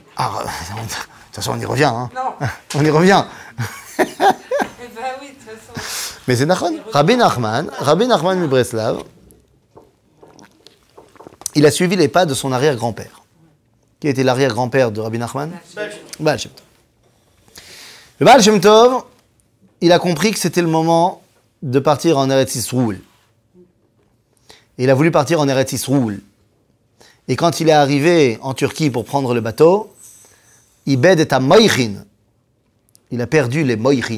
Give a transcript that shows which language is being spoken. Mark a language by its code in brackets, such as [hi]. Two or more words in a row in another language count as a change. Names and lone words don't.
[fr] Ah, de toute façon, on y revient. Hein. Non. On y revient. Eh ben oui, de toute façon. Mais c'est Nachman. Rabbi Nachman Breslev, il a suivi les pas de son arrière-grand-père. Qui était l'arrière-grand-père de Rabbi Nachman? Baal Shem Tov. Le Baal Shem Tov, il a compris que c'était le moment de partir en Eretz Yisroel. Et il a voulu partir en Eretz Yisroel. Et quand il est arrivé en Turquie pour prendre le bateau, [he] איבד את מוחין. [fr] Il a perdu les Moïchin.